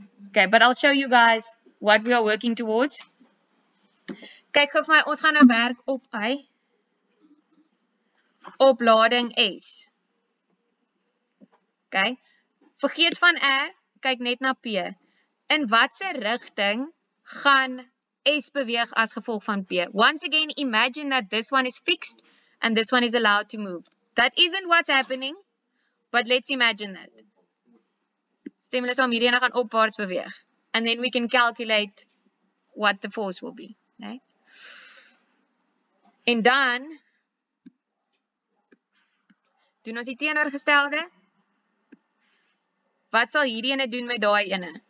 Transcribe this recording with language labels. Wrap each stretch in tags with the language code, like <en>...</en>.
<en>Okay, but I'll show you guys what we are working towards.</en> <af>Kyk gou vir my, ons gaan nou werk op oplading S. Okay. Vergeet van R, kyk net na P. In watse rigting gaan S beweeg as gevolg van P?</af> <en>Once again, imagine that this one is fixed and this one is allowed to move. That isn't what's happening, but let's imagine that.</en> <af>Stimulus om hierdie ene gaan opwaarts beweeg.</af> <en>And then we can calculate what the force will be. Okay?</en> <af>En dan doen ons die teenoorgestelde. Wat sal hierdie ene doen met daai ene?</af>